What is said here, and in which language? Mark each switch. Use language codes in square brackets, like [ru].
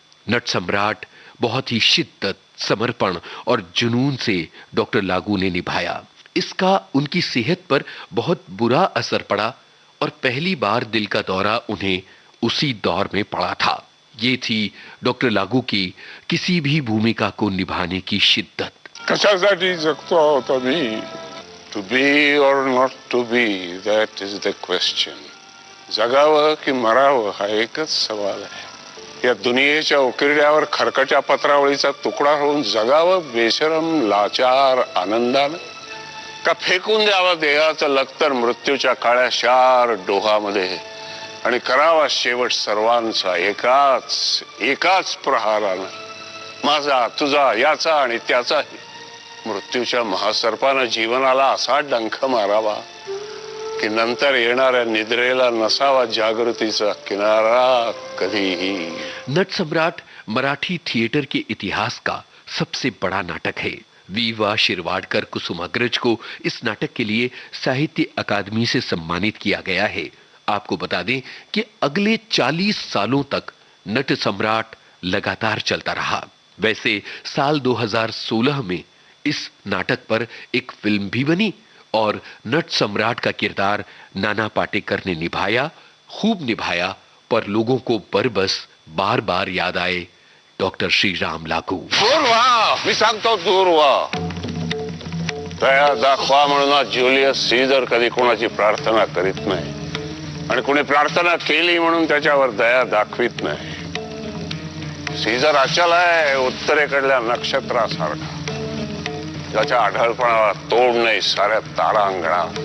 [hi] नट सम्राट बहुत ही शिद्दत, समर्पण और जुनून से डॉक्टर लागू ने निभाया। इसका उनकी सेहत पर बहुत बुरा असर पड़ा और पहली बार दिल का दौरा उन्हें उसी दौर में पड़ा था। ये थी डॉक्टर लागू की किसी भी भूमिका को निभाने की शिद्दत। [mr] कशासाठी जगतो आहोत आम्ही? [en] To be or not to be, that is the question. [mr] जगावं की मरावं हा एकच सवाल आहे. या दुनियेच्या उकिरड्यावर खरकट्या पत्रावळीचा तुकडा होऊन जगावं बेशरम लाचार आनंदानं, का फेकून द्यावं देहाचं लखतर मृत्यूच्या काळ्या शार डोहामध्ये आणि करावा शेवट सर्वांचा एकाच प्रहारानं, माझा तुझा याचा आणि त्याचाही. मृत्यूच्या महासर्पानं जीवनाला असा डंख मारावा की नंतर येणाऱ्या निद्रेला नसावा जागृतीचा किनारा कधीही. [hi] नट सम्राट मराठी थिएटर के इतिहास का सबसे बड़ा नाटक है। वी वा शिरवाडकर कुसुमाग्रज को इस नाटक के लिए साहित्य अकादमी से सम्मानित किया गया है। आपको बता दें कि अगले 40 सालों तक नट सम्राट लगातार चलता रहा। वैसे साल 2016 में इस नाटक पर एक फिल्म भी बनी और नट सम्राट का किरदार नाना पाटेकर ने निभाया, खूब निभाया, पर लोगों को बरबस बार बार याद आए डॉक्टर श्रीराम लागू. [mr] दूर व्हा, मी सांगतो दूर व्हा. दया दाखवा म्हणून ज्युलियस सीझर कधी कोणाची प्रार्थना करीत नाही आणि कोणी प्रार्थना केली म्हणून त्याच्यावर दया दाखवित नाही. सीझर अचल आहे, उत्तरेकडल्या नक्षत्रासारखा, ज्याच्या आढळपणाला तोड नाही साऱ्या तारांगणा.